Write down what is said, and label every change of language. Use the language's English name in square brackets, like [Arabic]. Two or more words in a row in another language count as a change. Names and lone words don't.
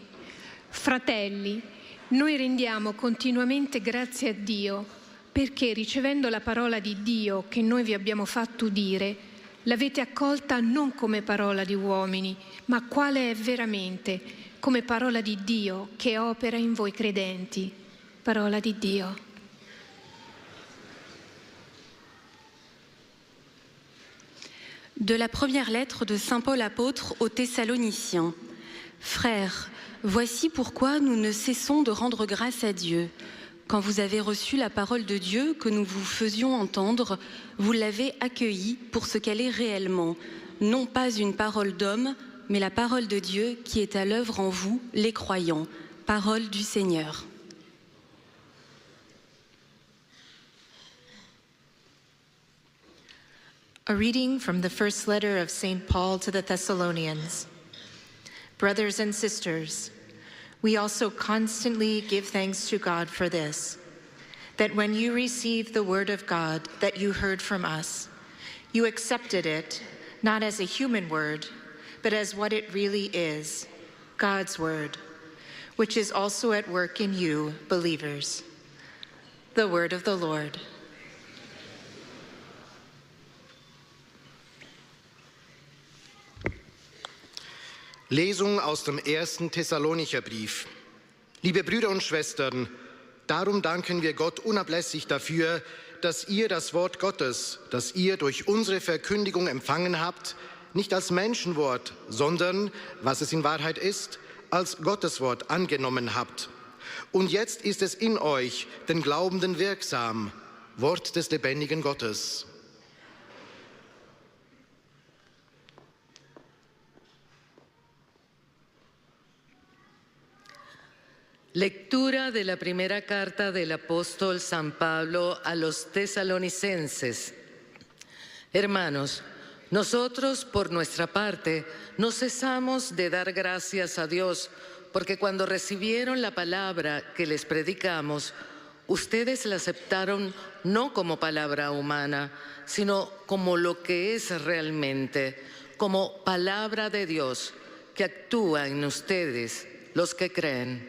[Italian] Fratelli, noi rendiamo continuamente grazie a Dio perché, ricevendo la parola di Dio che noi vi abbiamo fatto udire, l'avete accolta non come parola di uomini, ma quale è veramente, come parola di Dio che opera in voi credenti. Parola di Dio. [French] De la première lettre de Saint Paul apôtre aux Thessaloniciens. Frères, voici pourquoi nous ne cessons de rendre grâce à Dieu. Quand vous avez reçu la parole de Dieu que nous vous faisions entendre, vous l'avez accueillie pour ce qu'elle est réellement, non pas une parole d'homme, mais la parole de Dieu qui est à l'œuvre en vous, les croyants. Parole du Seigneur. [English] A reading from the first letter of St. Paul to the Thessalonians. Brothers and sisters, we also constantly give thanks to God for this, that when you received the word of God that you heard from us, you accepted it not as a human word, but as what it really is, God's word, which is also at work in you, believers. The word of the Lord. [German] Lesung aus dem 1. Thessalonicher Brief. Liebe Brüder und Schwestern, darum danken wir Gott unablässig dafür, dass ihr das Wort Gottes, das ihr durch unsere Verkündigung empfangen habt, nicht als Menschenwort, sondern, was es in Wahrheit ist, als Gotteswort angenommen habt. Und jetzt ist es in euch, den Glaubenden, wirksam, Wort des lebendigen Gottes. [Spanish] Lectura de la primera carta del apóstol San Pablo a los tesalonicenses. Hermanos, nosotros por nuestra parte no cesamos de dar gracias a Dios porque cuando recibieron la palabra que les predicamos, ustedes la aceptaron no como palabra humana, sino como lo que es realmente, como palabra de Dios que actúa en ustedes, los que creen.